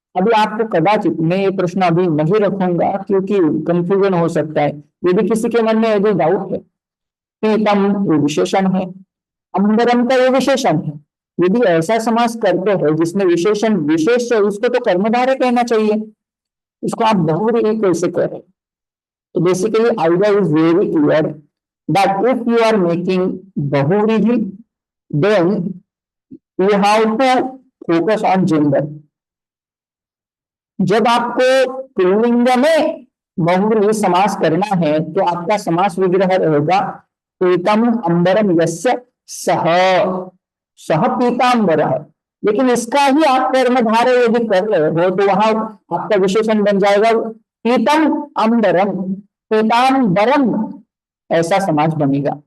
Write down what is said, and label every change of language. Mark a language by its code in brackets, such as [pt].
[hi] अभी आपको कदाचित मैं ये प्रश्न अभी नहीं रखूंगा, क्योंकि कंफ्यूजन हो सकता है। यदि किसी के मन में यदि डाउट है, पीतम ये विशेषण है, अंबरम का ये विशेषण है, यदि ऐसा समास करते हैं जिसमें विशेषण विशेष है, उसको तो कर्मधारय कहना चाहिए, इसको आप बहुव्रीहि कैसे कह रहे हैं? तो [en] Basically idea is very clear that if you are making bahuvrihi, then you have to focus on gender. [hi] जब आपको पुल्लिंग में बहुव्रीहि समास करना है, तो आपका समास विग्रह रहेगा पीतम अंबरम यस्य सह, सह पीताम्बरः। लेकिन इसका ही आप कर्मधारय यदि कर रहे हो, तो वहां आपका विशेषण बन जाएगा पीतम अंबरम, पीताम्बरम, ऐसा समाज बनेगा।